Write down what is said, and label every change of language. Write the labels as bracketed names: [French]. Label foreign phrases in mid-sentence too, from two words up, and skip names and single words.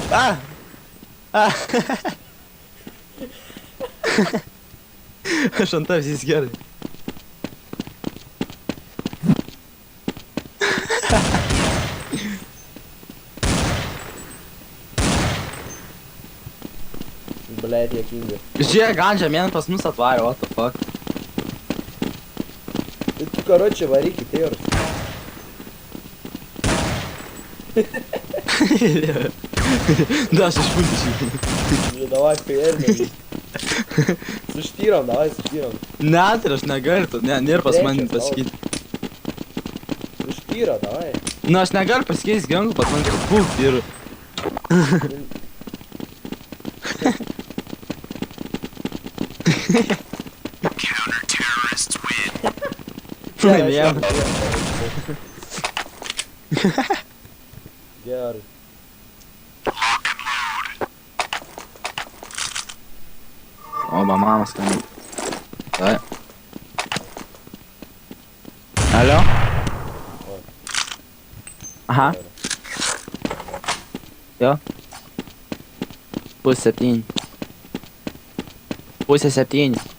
[Lithuanian] Aš ant tavęs gerai. Blet, juokinga. Žiūrėk, gandžia, mėn pas mus atvarė, [English] what the fuck. [Lithuanian] Tai tu, karočią, varyk į tėrus. Da, aš išpūtyčiau. Davai, хуяринam. Suštyram, davai, suštyram. Ne, tai aš negaliu, nėra pas mani pasakyti. Suštyra, davai. Nu, aš negaliu pasikeisti ginklų, pas mani kaip pult ir... [English] Counter-terrorists win. [Lithuanian] Laimėjom. Gerai. [English] Lock and load. [Lithuanian] Oba mama skambina. Tai. Alio? Aha. Jo. Pusė 7. Pusė 7.